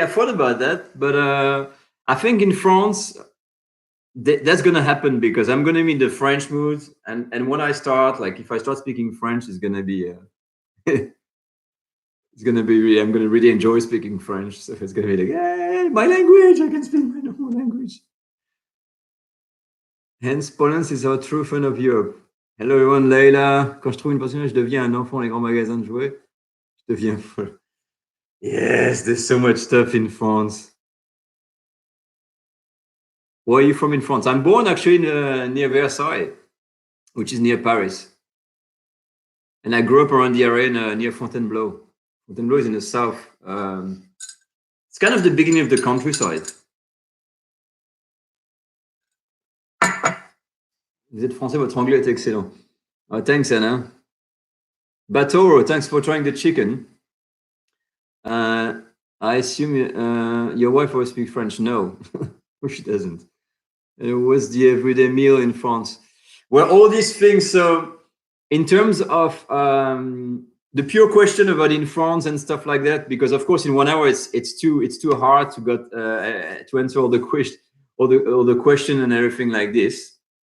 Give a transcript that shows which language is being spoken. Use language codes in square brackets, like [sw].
[en] I thought about that, but I think in France, that's gonna happen because I'm gonna be in the French mood, and when I start, like if I start speaking French, it's gonna be. It's gonna be. I'm gonna really enjoy speaking French. So it's gonna be like, hey, my language. I can speak my normal language. Hence, Poland is our true fan of Europe. Hello everyone, Leila. [fr] Quand je trouve une passion, je deviens un enfant dans les grands magasins de jouets. Je deviens folle. [en] Yes, there's so much stuff in France. Where are you from in France? I'm born actually near Versailles, which is near Paris. And I grew up around the area near Fontainebleau. Fontainebleau is in the south. It's kind of the beginning of the countryside. [fr] Vous êtes français, votre anglais est excellent. [en] Oh, thanks, Anna. Batoro, thanks for trying the chicken. I assume your wife always speaks French. No, she doesn't. What's the everyday meal in France? Well, all these things. So, in terms of the pure question about in France and stuff like that, because of course in 1 hour it's too hard to get to answer all the question and everything like this.